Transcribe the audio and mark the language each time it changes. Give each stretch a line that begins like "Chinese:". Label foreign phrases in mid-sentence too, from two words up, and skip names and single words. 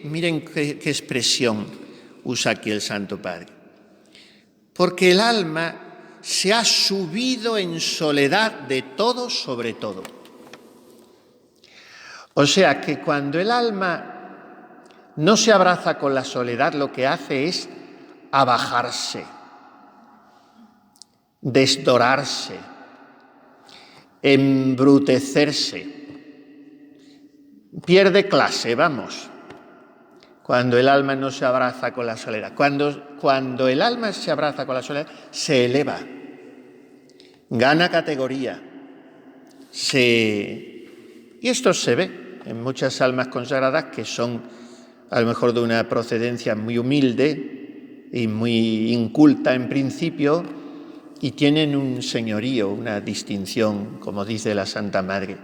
Spanish: Miren qué expresión usa aquí el Santo Padre. Porque el alma se ha subido en soledad de todo sobre todo. O sea que cuando el alma no se abraza con la soledad, lo que hace es abajarse, desdorarse, embrutecerse. Pierde clase, vamos, cuando el alma no se abraza con la soledad. Cuando el alma se abraza con la soledad, se eleva, gana categoría. Y esto se ve en muchas almas consagradas que son a lo mejor de una procedencia muy humilde y muy inculta en principio, y tienen un señorío, una distinción, como dice la Santa Madre.